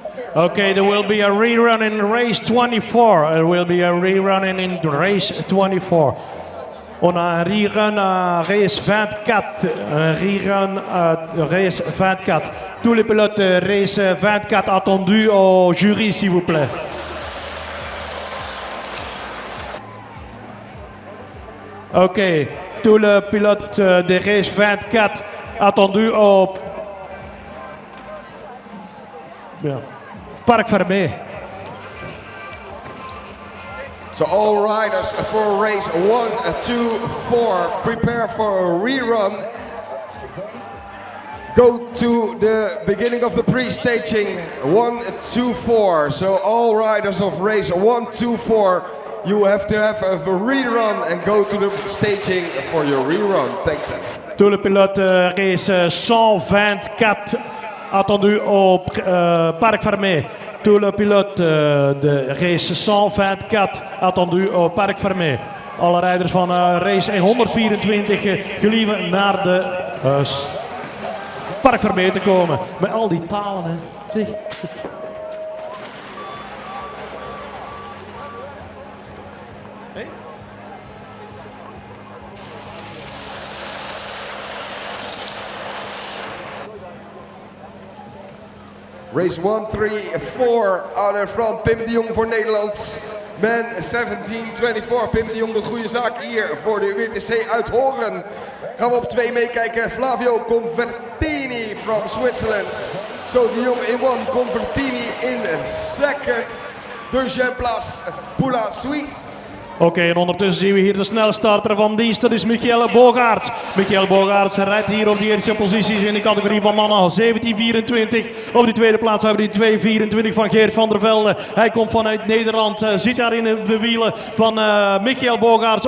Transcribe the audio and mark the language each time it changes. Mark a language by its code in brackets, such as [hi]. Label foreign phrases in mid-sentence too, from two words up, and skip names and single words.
[en] Okay, there will be a rerun in race 24. There will be a rerun in race 24. [fr] On a un rerun à race 24. Un rerun à race 24. Tous les pilotes race 24 attendus au jury, s'il vous plaît. Ok, tous les pilotes de race 24 attendus au parc fermé. [en] So all riders for race 1, 2, 4, prepare for a rerun. Go to the beginning of the pre-staging, 1, 2, 4. So all riders of race 1, 2, 4, you have to have a rerun and go to the staging for your rerun. Thank you. [fr] Tous les pilotes race 124 attendus au parc fermé. Tous les pilotes de race 124 attendus au parc fermé. [nl] Alle rijders van race 124 gelieve naar de parc fermé te komen. Met al die talen, hè. Zeg. [en] Race 1, 3, 4, out in front, Pim de Jong [nl] voor Nederland. Man 17-24, Pim de Jong doet goede zaak hier voor de UEC uit Horen. Gaan we op 2 meekijken, Flavio Convertini [en] from Switzerland. So de Jong in 1, Convertini in second. [fr] Deuxième place pour la Suisse. [nl] Oké, en ondertussen zien we hier de snelle starter van dienst. Dat is Michael Bogaerts. Michael Bogaerts rijdt hier op de eerste posities in de categorie van mannen 17-24. Op die tweede plaats hebben we die 2-24 van Geert van der Velde. Hij komt vanuit Nederland, zit daar in de wielen van Michael Bogaerts.